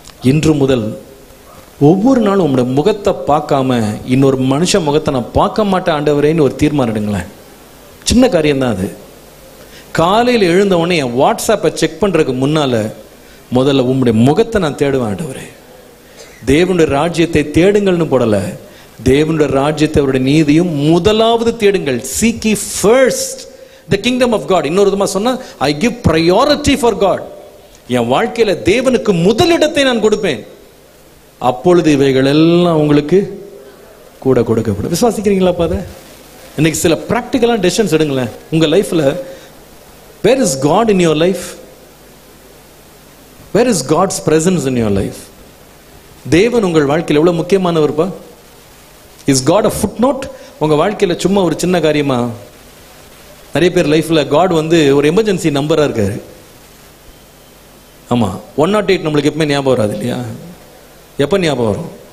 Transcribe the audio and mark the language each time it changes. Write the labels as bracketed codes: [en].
[ta] இன்று முதல் ஒவ்வொரு நாளும் உங்களோட முகத்தை பார்க்காம இன்னொரு மனுஷ முகத்தை நான் பார்க்க மாட்டேன் ஆண்டவரேன்னு ஒரு தீர்மானம் எடுங்களேன். சின்ன காரியம்தான் அது. காலையில் எழுந்த உடனே என் வாட்ஸ்அப்பை செக் பண்ணுறதுக்கு முன்னால முதல்ல உங்களுடைய முகத்தை நான் தேடுவேன். ஆண்டவரே, தேவனுடைய ராஜ்யத்தை தேடுங்கள்னு போடலை, தேவனுடைய ராஜ்யத்தை அவருடைய நீதியும் முதலாவது தேடுங்கள். [en] Seek ye first the kingdom of God. [ta] இன்னொரு விதமா சொன்னா, [en] I give priority for God. [ta] என் வாழ்க்கையில தேவனுக்கு முதலிடத்தை நான் கொடுப்பேன், அப்பொழுது இவைகள் எல்லாம் உங்களுக்கு கூட கொடுக்கப்படும். விசுவாசிக்கிறீங்களா? பாத இன்னைக்கு சில பிராக்டிக்கலான டெசிஷன்ஸ் எடுங்களேன் உங்க லைஃப்ல. [en] Where is God in your life? Where is God's presence in your life? [ta] தேவன் உங்கள் வாழ்க்கையில் எவ்வளவு முக்கியமானவர்ப்பா? [en] Is God a footnote? [ta] உங்க வாழ்க்கையில சும்மா ஒரு சின்ன காரியமா? நிறைய பேர் லைஃப்ல காட் ஒரு எமர்ஜென்சி நம்பரா இருக்காரு. ஆமா, 108 நம்மளுக்கு எப்பவுமே ஞாபகம் வராது இல்லையா? எப்ப ஞாபகம் வரும்?